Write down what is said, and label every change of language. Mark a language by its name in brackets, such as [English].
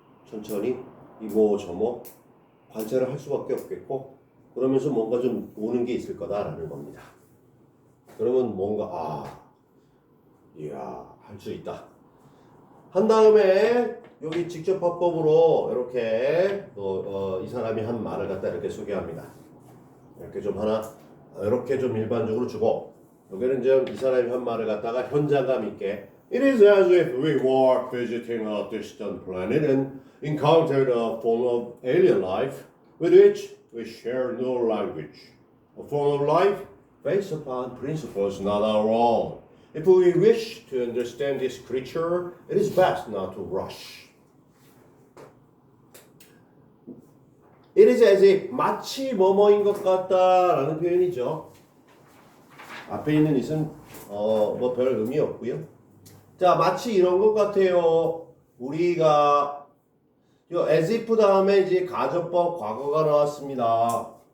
[Korean] 천천히 이모 저모 관찰을 할 수밖에 없겠고 그러면서 뭔가 좀 오는 게 있을 거다라는 겁니다. 그러면 뭔가 이야 할 수 있다. 한 다음에 여기 직접 화법으로 이렇게 또 이 사람이 한 말을 갖다 이렇게 소개합니다. 이렇게 좀 하나 이렇게 좀 일반적으로 주고 여기는 좀 이 사람이 한 말을 갖다가 현장감 있게 [English] It is as if we were visiting a distant planet and encountered a form of alien life with which we share no language. A form of life based upon principles not our own. If we wish to understand this creature, it is best not to rush. It is as if [Korean] 마치 뭐뭐인 것 같다라는 표현이죠. 앞에 있는 it은 뭐 별 의미 없고요. 자, 마치 이런 것 같아요. 우리가 요 as if 다음에 이제 가정법 과거가 나왔습니다.